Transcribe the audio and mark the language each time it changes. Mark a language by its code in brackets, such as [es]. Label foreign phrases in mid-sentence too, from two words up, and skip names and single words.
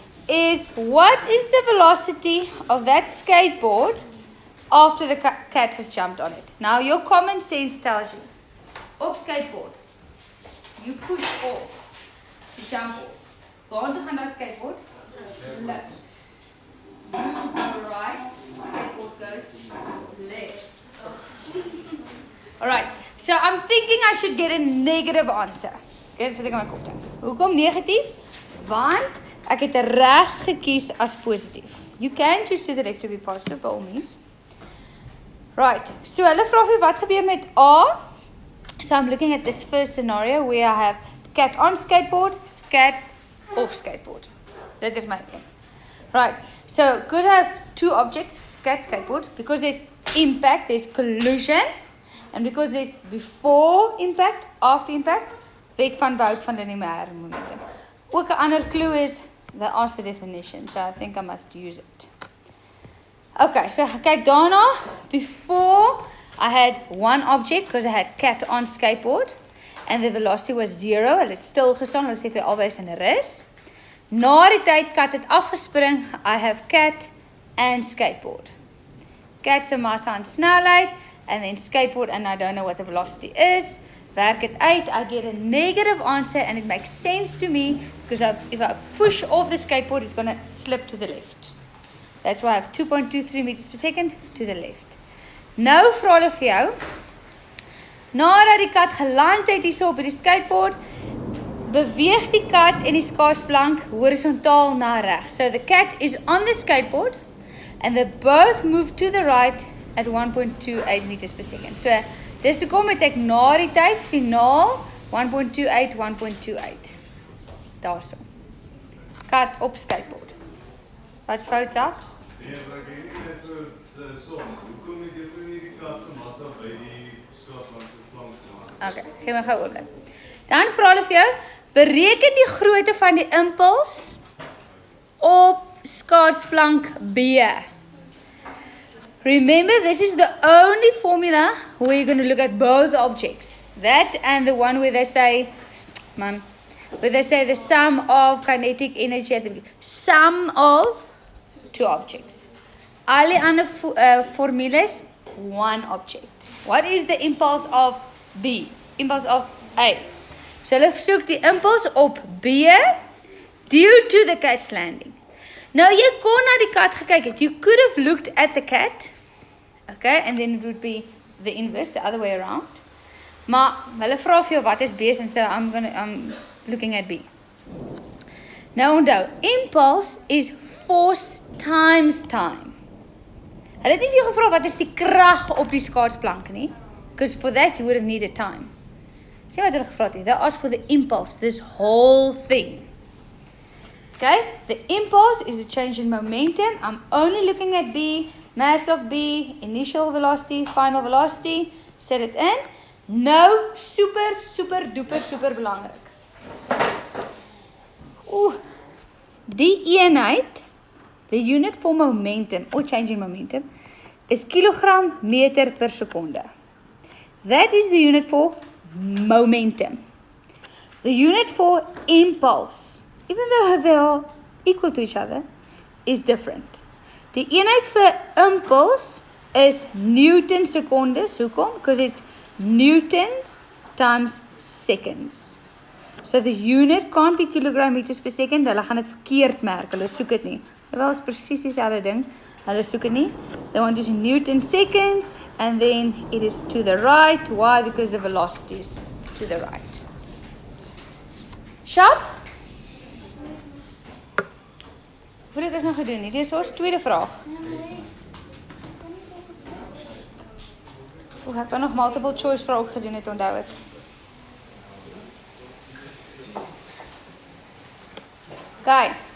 [en] is what is the velocity of that skateboard after the cat has jumped on it? Now your common sense tells you, op skateboard, you push off to jump off. [af] Waar toe gaan nou skateboard? [en] Left. You go right, skateboard goes left. Alright, so I'm thinking I should get a negative answer. [af] Okay, dis wat ek in my kop dink. Hoekom negatief? Want ek het regs gekies as positief. [en] You can choose to the left to be positive by all means. Right, so [af] hulle vra vir wat gebeur met A? [en] So I'm looking at this first scenario where I have cat on skateboard, cat off skateboard. That is my thing. Right, so because I have two objects, cat, skateboard, because there's impact, there's collision, and because there's before impact, after impact, [af] wet van behoud van lineaire momentum. Ook 'n ander clue is [en] the answer definition, so I think I must use it. Okay, so [af] kyk daarna, [en] before I had one object, because I had cat on skateboard, and the velocity was 0, [af] hulle het stil gestaan, hulle sê vir albei is in 'n rus. Na die tyd kat het afgespring, [en] I have cat and skateboard. [af] Cat se massa en snelheid, [en] and then skateboard, and I don't know what the velocity is. Werk it out, I get a negative answer, and it makes sense to me, because if I push off the skateboard, it's going to slip to the left. That's why I have 2.23 meters per second to the left. [af] Nou vra hulle vir jou, nadat die kat geland het hierso op die skateboard, beweeg die kat en die skaatsplank horisontaal na regs. [en] So the cat is on the skateboard, and they both move to the right at 1.28 meters per second. So, [af] dis hoekom het ek na die tyd finaal 1.28, 1.28. Daarso. Kat op skateboard. Wat fout daar? Nee, maar ek het net vir som. Hoekom het jy vir die kat se massa by die skaatplank se massa? Okay, gee my gou oorlik. Dan vra hulle vir jou, bereken die grootte van die impuls op skaatsplank B. [en] Remember, this is the only formula where you're going to look at both objects. That and the one where they say, where they say the sum of kinetic energy at the beginning. Sum of two objects. All the other formulas, one object. What is the impulse of B? Impulse of A. So let's [af] soek die impuls op B [en] due to the cat's landing. [af] Nou, jy kon na die kat gekyk het. [en] You could have looked at the cat. Okay, and then it would be the inverse, the other way around. [af] Maar hulle vra vir jou wat is B, [en] and so I'm looking at B. [af] Nou onthou, [en] impulse is force times time. [af] Hulle het nie vir jou gevra wat is die krag op die skaatsplank nie, [en] because for that you would have needed time. [af] Sien wat hulle gevra het nie. [en] They asked for the impulse, this whole thing. Okay, the impulse is a change in momentum. I'm only looking at B, mass of B, initial velocity, final velocity. Set it in. [af] Nou, super belangrik. Die eenheid, [en] the unit for momentum, or change in momentum, is kilogram meter per seconde. That is the unit for momentum. The unit for impulse, even though they are equal to each other, is different. [af] Die eenheid vir impulse is Newton secondes. Hoekom? [en] Because it's newtons times seconds. So the unit can't be kilogram meters per second. [af] Hulle gaan dit verkeerd merk. Hulle soek dit nie. Wel is presies dieselfde ding. Hulle soek dit nie. [en] They want to use Newton seconds, and then it is to the right. Why? Because the velocity is to the right. Sharp? [af] Hoe het ons nou gedoen? Dit is ons tweede vraag. Ek kan nog [en] multiple choice [af] vraag ook gedoen het, onthou ek. Okay.